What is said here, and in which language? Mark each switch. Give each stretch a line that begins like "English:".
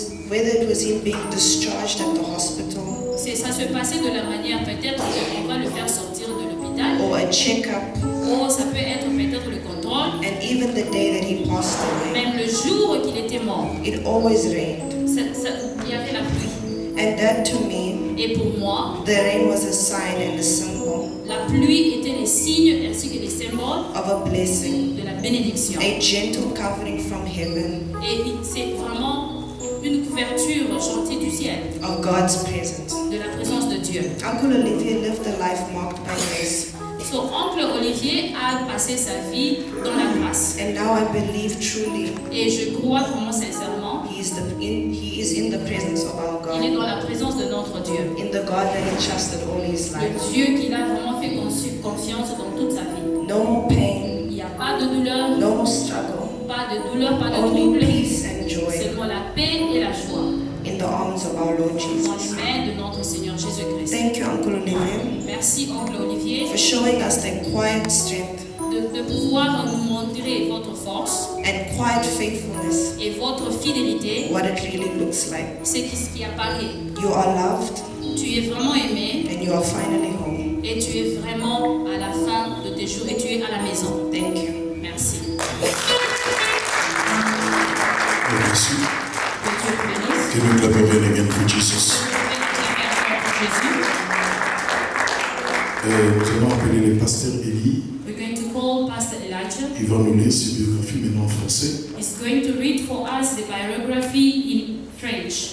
English: whether it was him being discharged at the hospital
French: ça se passait de la manière peut-être qu'on va le faire sortir de l'hôpital,
English: or a checkup,
French: ou ça peut être peut-être le contrôle,
English: and even the day that he passed away,
French: même le jour qu'il était mort,
English: it always rained.
French: il y avait la pluie.
English: And that to me,
French: Et pour moi,
English: the rain was a sign and a symbol
French: la pluie était les signes ainsi que les symboles
English: of a blessing,
French: de la bénédiction.
English: a gentle covering from heaven
French: Et c'est vraiment une couverture gentille du ciel,
English: of God's presence.
French: de la présence de Dieu.
English: Uncle Olivier lived a life marked by grace,
French: Son oncle Olivier a passé sa vie dans la grâce.
English: and now I believe truly
French: Et je crois vraiment sincèrement,
English: he is in the presence of our
French: il est
English: God,
French: dans la présence de notre Dieu.
English: in the God that he trusted all his
French: Le
English: life.
French: Dieu qu'il a vraiment fait confiance dans toute sa vie.
English: No more pain,
French: Il n'y a pas de douleur,
English: no more struggle,
French: pas de douleur, pas de
English: only peace and joy
French: Seulement la paix et la joie
English: in the arms of our Lord
French: dans
English: Jesus.
French: les mains de notre Seigneur Jésus-Christ.
English: Thank you, Uncle Olivier,
French: Merci, oncle Olivier,
English: for showing us the quiet strength
French: de pouvoir nous montrer votre force
English: and quiet faithfulness,
French: et votre fidélité.
English: what it really looks like.
French: C'est ce qui apparaît.
English: You are loved
French: Tu es vraiment aimé
English: and you are finally home.
French: et tu es vraiment à la fin de tes jours et tu es à la maison.
English: Thank you.
French: Merci. Merci. Que Dieu te bénisse.
English: Can you clap your hand again for Jesus?
French: Jésus. Nous allons appeler le pasteur Élie.
English: We're going to call Pastor Elijah.
French: Il va nous lire sa biographie maintenant en français
English: He's going to read for us the biography in French